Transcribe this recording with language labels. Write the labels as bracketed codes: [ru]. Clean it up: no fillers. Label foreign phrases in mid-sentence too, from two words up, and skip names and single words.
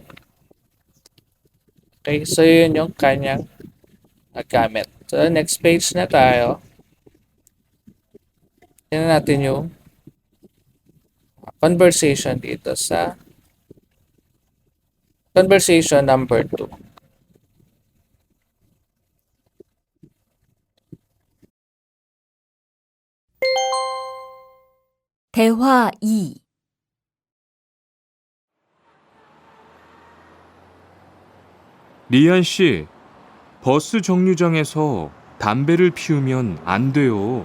[tl] Okay, so yun yung kanyang gamit. So next page na tayo. Tingnan natin yung conversation dito sa conversation number 2. [ko] 대화 2. 리안 씨, 버스 정류장에서 담배를 피우면 안 돼요.